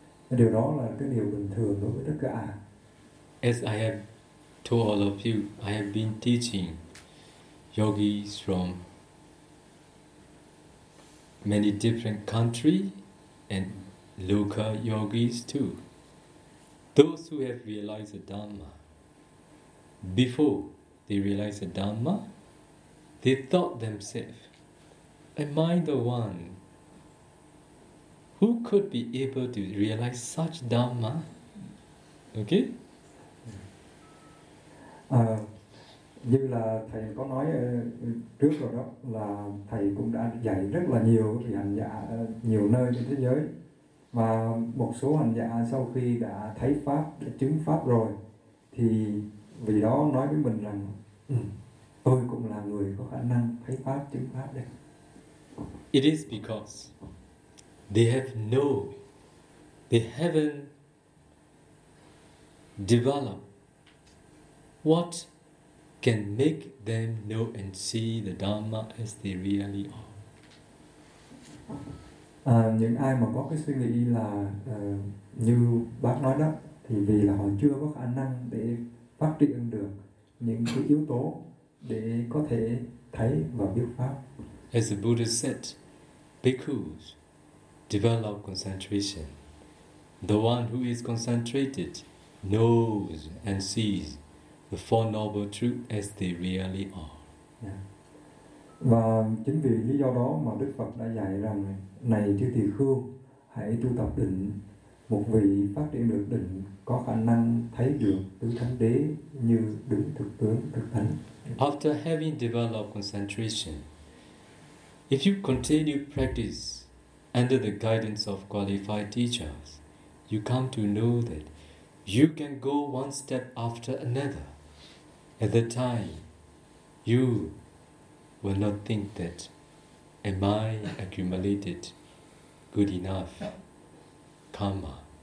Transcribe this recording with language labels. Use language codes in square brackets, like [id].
[vi] Điều đó là cái điều bình thường đối với tất cả. [en] As I have told all of you, I have been teaching yogis from many different countries and local yogis too. Those who have realized the Dhamma, before they realized the Dhamma, they thought themselves, am I the one who could be able to realize such Dhamma? Okay? [vi] Như là thầy có nói trước rồi đó, là thầy cũng đã dạy rất là nhiều vị hành giả nhiều nơi trên thế giới, và một số hành giả sau khi đã thấy pháp, đã chứng pháp rồi, thì vì đó nói với mình rằng tôi cũng là người có khả năng thấy pháp, chứng pháp đấy. [en] It is because they have no, they haven't developed what can make them know and see the Dhamma as they really are. [vi] Những ai mà có cái suy nghĩ là như bác nói đó, thì vì là họ chưa có khả năng để phát triển được những cái yếu tố để có thể thấy và biết pháp. [en] As the Buddha said, bhikkhus develop concentration. The one who is concentrated knows and sees the Four Noble Truths as they really are. Yeah. [vi] Và chính vì lý do đó mà Đức Phật đã dạy rằng này chư tỳ khưu, hãy tu tập định. Một vị phát triển được định có khả năng thấy được tứ thánh đế như đúng thực tướng thực thánh. [en] After having developed concentration, if you continue practice under the guidance of qualified teachers, you come to know that you can go one step after another. At the time, you will not think that, am I accumulated good enough karma?